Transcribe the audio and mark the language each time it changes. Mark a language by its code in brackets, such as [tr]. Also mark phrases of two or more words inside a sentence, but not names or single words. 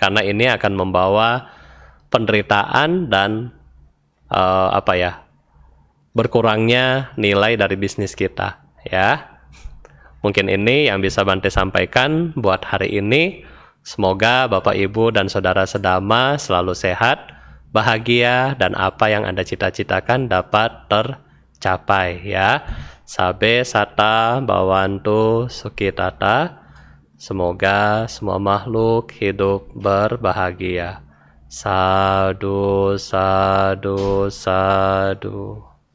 [id] Karena ini akan membawa penderitaan dan berkurangnya nilai dari bisnis kita, ya. Mungkin ini yang bisa Bante sampaikan buat hari ini. Semoga Bapak Ibu dan Saudara Sedama selalu sehat, bahagia, dan apa yang Anda cita-citakan dapat tercapai, ya. [pi] Sabe sata bawantu sukitata. [id] Semoga semua makhluk hidup berbahagia. [pi] Sadu, sadu, sadu.